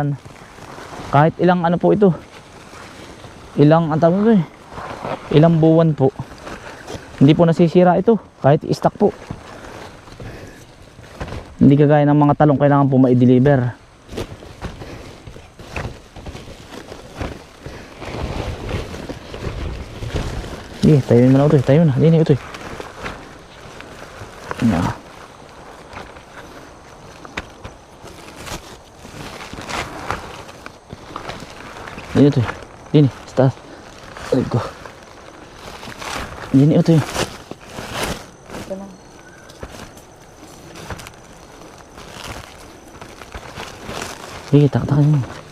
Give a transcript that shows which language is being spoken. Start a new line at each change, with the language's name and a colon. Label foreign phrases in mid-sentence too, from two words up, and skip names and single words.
Filipino: kahit ilang ano po ito, ilang ang tawag ito eh, ilang buwan po, hindi po nasisira ito kahit i-stock po. Hindi kagaya ng mga talong kailangan po ma-deliver. Sige, tayo na ito, tayo na, hindi na ito.
Indonesian: Ini tuh, ini start.
English: Let's go.
Indonesian: Ini tuh. Sige, tak ini.